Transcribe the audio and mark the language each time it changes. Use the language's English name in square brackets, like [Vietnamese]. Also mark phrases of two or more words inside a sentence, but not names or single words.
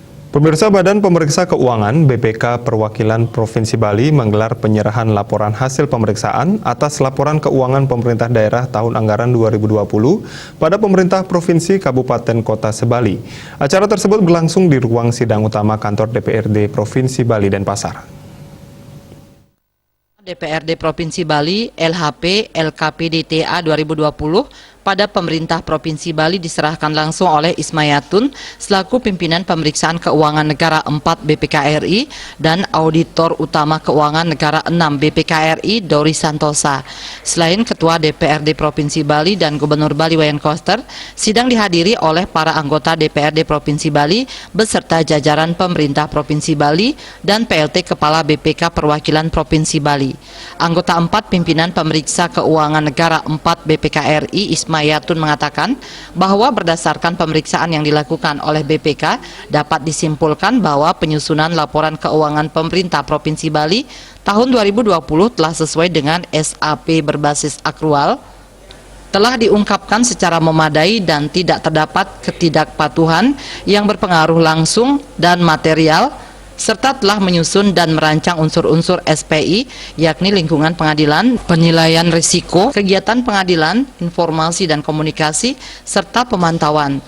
[Indonesian] Pemirsa, Badan Pemeriksa Keuangan BPK Perwakilan Provinsi Bali menggelar penyerahan laporan hasil pemeriksaan atas laporan keuangan pemerintah daerah tahun anggaran 2020 pada pemerintah Provinsi Kabupaten Kota Sebali. Acara tersebut berlangsung di ruang sidang utama kantor DPRD Provinsi Bali Denpasar. DPRD Provinsi Bali, LHP, LKPDTA 2020 pada pemerintah Provinsi Bali diserahkan langsung oleh Ismayatun selaku pimpinan pemeriksaan keuangan negara 4 BPK-RI dan auditor utama keuangan negara 6 BPK-RI Dori Santosa. Selain Ketua DPRD Provinsi Bali dan Gubernur Bali Wayan Koster, sidang dihadiri oleh para anggota DPRD Provinsi Bali beserta jajaran pemerintah Provinsi Bali dan PLT Kepala BPK Perwakilan Provinsi Bali. Anggota 4 pimpinan pemeriksa keuangan negara 4 BPK-RI Ismayatun mengatakan bahwa berdasarkan pemeriksaan yang dilakukan oleh BPK dapat disimpulkan bahwa penyusunan laporan keuangan pemerintah Provinsi Bali tahun 2020 telah sesuai dengan SAP berbasis akrual, telah diungkapkan secara memadai dan tidak terdapat ketidakpatuhan yang berpengaruh langsung dan material, serta telah menyusun dan merancang unsur-unsur SPI, yakni lingkungan pengadilan, penilaian risiko, kegiatan pengadilan, informasi dan komunikasi, serta pemantauan.